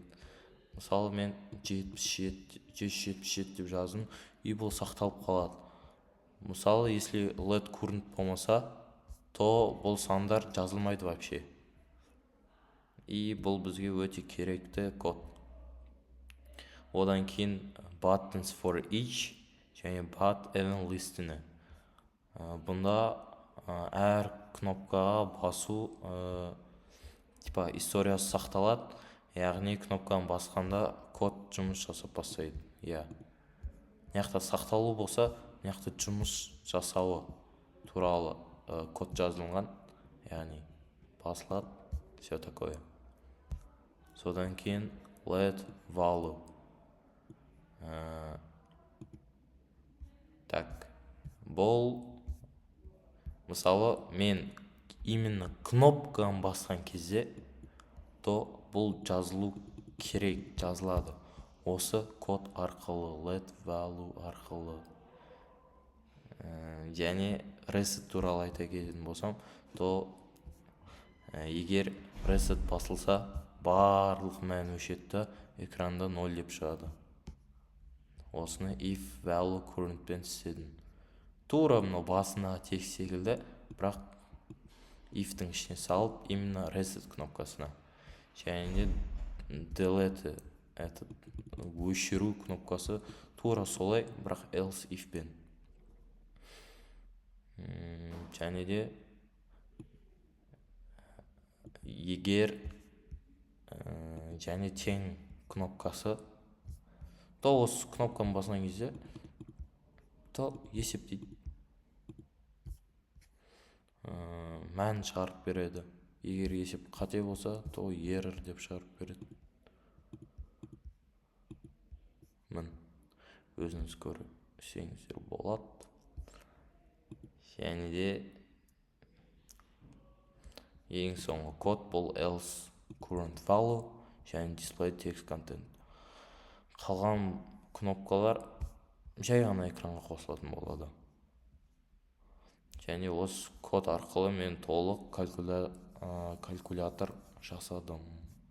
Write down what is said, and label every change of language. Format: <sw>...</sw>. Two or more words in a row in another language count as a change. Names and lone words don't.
<kk>Мысалы мен 177 деп жаздым, и бұл сақталып қалады. Мысалы, если</kk> <en>LED current</en> <kk>болмаса, то бұл сандар жазылмайды вообще. И бұл бізге өте керекті код. Одан кейін</kk> <en>buttons for each</en> <kk>және</kk> <en>but even</en> <kk>listені. Бұнда әр кнопкаға басу типа историясы сақталады, яғни кнопканы басқанда код жұмыс жасап бастайды. Мынаяқта сақталу болса, мынаяқта жұмыс жасауы туралы код жазылған, яғни басылады,</kk> <ru>все такое.</ru> <kk>Содан кейін</kk> <en>let value.</en> <kk>Так, бұл мысалы мен именно кнопканы басқан кезде, то бұл жазылу керек, жазылады. Осы код арқылы,</kk> <en>let value</en> <kk>арқылы. Және reset туралы айта кететін болсам, то егер reset басылса, барлық мән өшетті экранда 0 деп шығады. Осыны</kk> <en>if value currentпен</en> <kk>істедім. Тура мынау басындағы текст секілді, бірақ if-тің ішіне салып, именно reset кнопкасына. Және delete өшіру кнопкасы тура солай, бірақ</kk> <en>else if-пен.</en> <kk>Және де егер және тең кнопкасы, то осы кнопканы басқан кезде, то есептейді. Мән шығарып береді. Егер есеп қате болса, то error деп шығарып береді. Мін, өзіңіз көрсеңіздер болады. Және де ең соңғы код бұл</kk> <en>else current value</en> <kk>және</kk> <en>display text content.</en> <kk>Қалған кнопкалар жай ғана экранға қосылатын болады. Және осы код арқылы мен толық калькулятор жасадым.</kk>